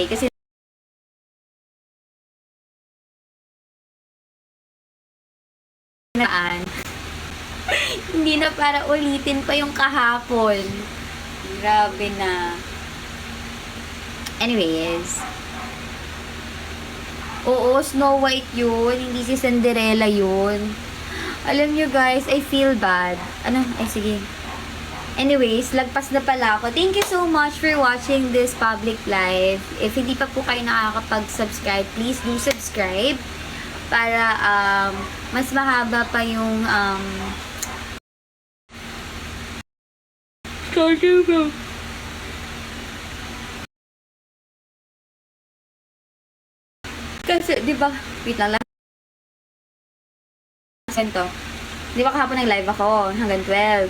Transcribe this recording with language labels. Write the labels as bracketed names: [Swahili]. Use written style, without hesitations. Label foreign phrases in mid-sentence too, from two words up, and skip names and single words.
[Filipino] Kasi hindi na para ulitin pa yung kahapon. Grabe na. Anyways. Oo, Snow White yun. Hindi si Cinderella yun. Alam nyo guys, [English] I feel bad. [Filipino] Ano? Ay, sige. Anyways, lagpas na pala ako. [English] Thank you so much for watching this public live. [Filipino] If hindi pa po kayo nakakapag-subscribe, [English] please do subscribe [Filipino] para mas mahaba pa yung kasi, di ba, wait lang, di ba kahapon nag-live ako hanggang 12.